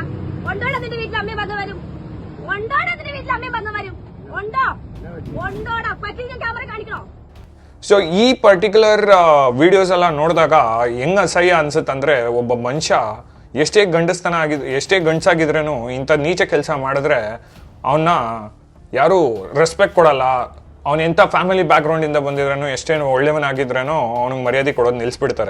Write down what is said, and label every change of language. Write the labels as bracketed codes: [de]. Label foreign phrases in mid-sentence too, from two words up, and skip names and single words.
[ml] ഉണ്ടോടാ നിന്റെ വീട്ടിൽ അമ്മയും പെങ്ങന്മാരും? ഉണ്ടോടാ നിന്റെ വീട്ടിൽ അമ്മയും പെങ്ങന്മാരും? ഉണ്ടോ? ഉണ്ടോടാ? പറ്റിയ ക്യാമറ കാണിക്കണോ? [kn] ಸೊ ಈ [en] particular videos [kn] ಎಲ್ಲ ನೋಡಿದಾಗ ಹೆಂಗ್ ಅಸಹ್ಯ ಅನ್ಸುತ್ತಂದ್ರೆ, ಒಬ್ಬ ಮನುಷ್ಯ ಎಷ್ಟೇ ಗಂಡಸಾಗಿದ್ರೇನು ಇಂಥ ನೀಚ ಕೆಲಸ ಮಾಡಿದ್ರೆ ಅವನ್ನ ಯಾರು ರೆಸ್ಪೆಕ್ಟ್ ಕೊಡಲ್ಲ. ಅವನ ಎಂಥ ಫ್ಯಾಮಿಲಿ ಬ್ಯಾಕ್ಗ್ರೌಂಡಿಂದ ಬಂದಿದ್ರೇನು, ಎಷ್ಟೇನು ಒಳ್ಳೆಯವನಾಗಿದ್ರೇನೋ ಅವನಿಗೆ ಮರ್ಯಾದೆ ಕೊಡೋದು ನಿಲ್ಲಿಸ್ಬಿಡ್ತಾರೆ.